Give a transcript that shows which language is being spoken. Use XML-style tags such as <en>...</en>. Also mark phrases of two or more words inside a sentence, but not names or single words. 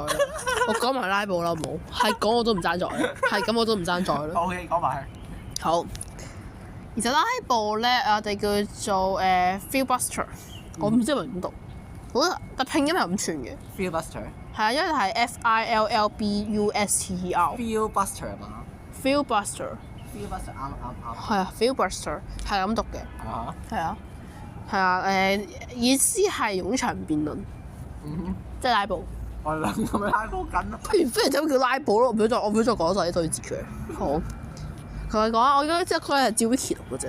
<yue>我講埋拉布啦，冇係講我都唔爭在，係咁我都唔爭在啦。 OK，講埋佢。好，其實拉布咧，我哋叫做filibuster，我唔知係咪點讀，好但拼音係咁串嘅。 filibuster 係啊，因為係 FILLBUSTER。 filibuster 嘛 filibuster。 filibuster 啱。係啊 filibuster 係咁讀嘅。係啊，意思係冗長辯論。即係拉布。我哋兩個咪拉布緊咯。不如就叫拉布咯，我唔想再講晒啲對字嘅。好，佢講我而家即係佢係照 Wiki 讀嘅啫。</yue>